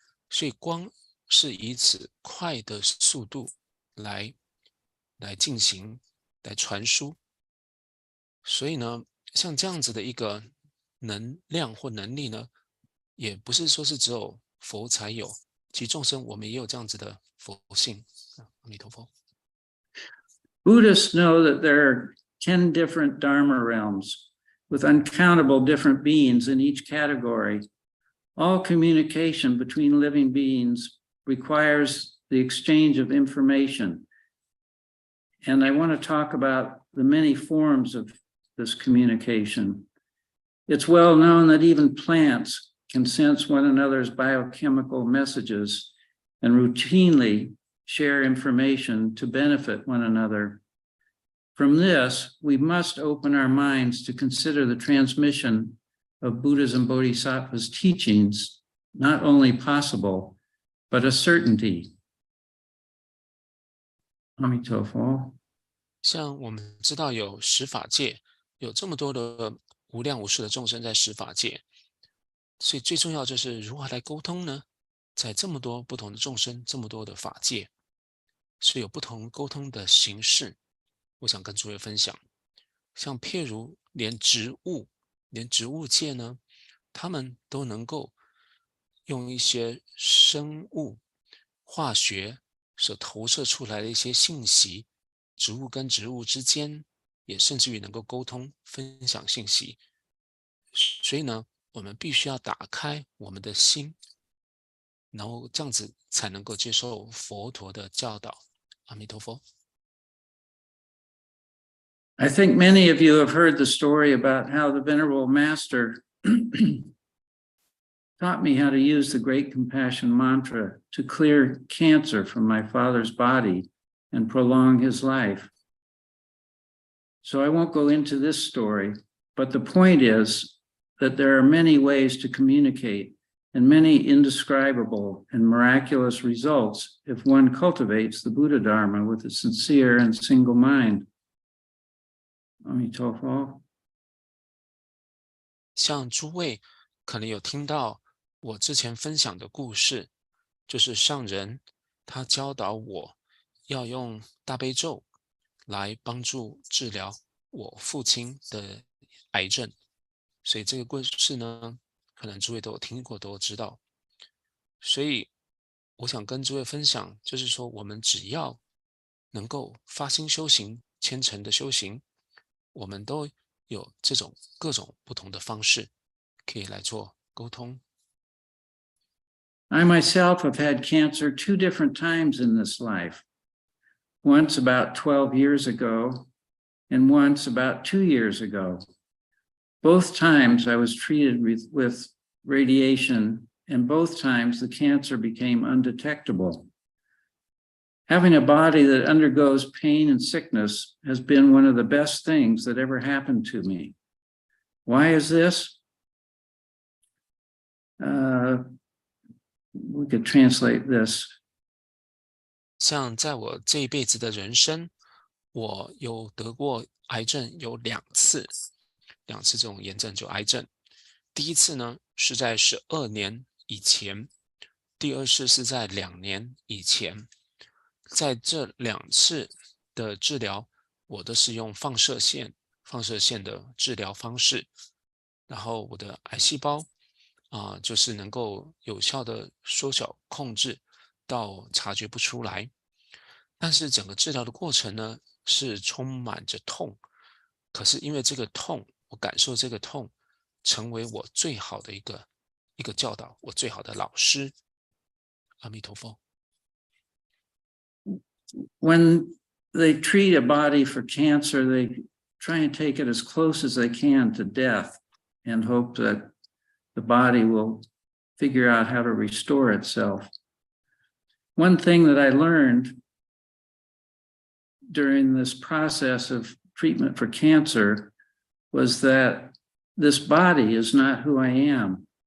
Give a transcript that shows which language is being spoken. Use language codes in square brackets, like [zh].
[zh] 所以光是以此快的速度来进行、来传输。所以呢，像这样子的一个能量或能力呢，也不是说是只有佛才有，其实众生我们也有这样子的佛性。阿弥陀佛。 [en] Buddhists know that there are 10 different Dharma realms with uncountable different beings in each category. All communication between living beings requires the exchange of information. And I want to talk about the many forms of this communication. It's well known that even plants can sense one another's biochemical messages and routinely share information to benefit one another. From this, we must open our minds to consider the transmission of Buddha's and Bodhisattva's teachings not only possible, but a certainty. [zh] 阿弥陀佛。像我们知道有十法界，有这么多的无量无数的众生在十法界，所以最重要就是如何来沟通呢？在这么多不同的众生，这么多的法界，是有不同沟通的形式。我想跟诸位分享，像譬如连植物界呢，他们都能够用一些生物化学所投射出来的一些信息，植物跟植物之间也甚至于能够沟通分享信息。所以呢，我们必须要打开我们的心，然后这样子才能够接受佛陀的教导。阿弥陀佛。 [en] I think many of you have heard the story about how the Venerable Master taught me how to use the Great Compassion Mantra to clear cancer from my father's body and prolong his life. So I won't go into this story, but the point is that there are many ways to communicate and many indescribable and miraculous results if one cultivates the Buddha Dharma with a sincere and single mind. [zh] 阿弥陀佛。像诸位可能有听到我之前分享的故事，就是上人他教导我要用大悲咒来帮助治疗我父亲的癌症，所以这个故事呢，可能诸位都有听过，都知道。所以我想跟诸位分享，就是说我们只要能够发心修行，虔诚的修行，我们都有这种各种不同的方式可以来做沟通。 [en] I myself have had cancer 2 different times in this life. Once about 12 years ago, and once about 2 years ago. Both times I was treated with radiation, and both times the cancer became undetectable. Having a body that undergoes pain and sickness has been one of the best things that ever happened to me. Why is this? We could translate this. [zh] 像在我这一辈子的人生，我有得过癌症有2次这种炎症就癌症。第一次呢是在12年以前，第二次是在2年以前。在这2次的治疗，我都是用放射线的治疗方式，然后我的癌细胞就是能够有效的缩小控制到察觉不出来。但是整个治疗的过程呢是充满着痛，可是因为这个痛，我感受这个痛成为我最好的一个教导，我最好的老师。阿弥陀佛。 [en] When they treat a body for cancer, they try and take it as close as they can to death and hope that the body will figure out how to restore itself. One thing that I learned during this process of treatment for cancer was that this body is not who I am.